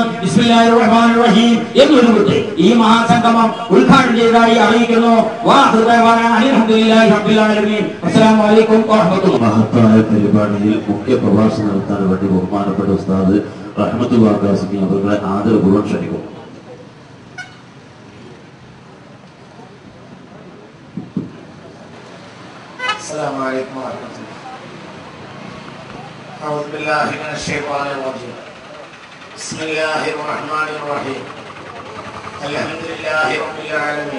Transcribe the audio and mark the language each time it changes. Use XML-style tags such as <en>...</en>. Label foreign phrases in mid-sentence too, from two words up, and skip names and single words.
<ar>بسم الله الرحمن الرحيم</ar> <ml>എന്നൊരു വിട്ട് ഈ മഹാസംഗമം ഉദ്ഘാടനം ചെയ്തതായി അറിയിക്കുന്നു. മഹത്തായ പരിപാടിയിൽ മുഖ്യ പ്രഭാഷണം നടത്താൻ വേണ്ടി ബഹുമാനപ്പെട്ട ഉസ്താദ് റഹ്മത്തുള്ളാഹി ഖാസിമി അവരുടെ ആദരപൂർവ്വം ക്ഷണിക്കും.</ml> <ar>السلام عليكم ورحمة الله. أعوذ بالله من الشيطان الرجيم. بسم الله الرحمن الرحيم. الحمد لله رب العالمين.</ar>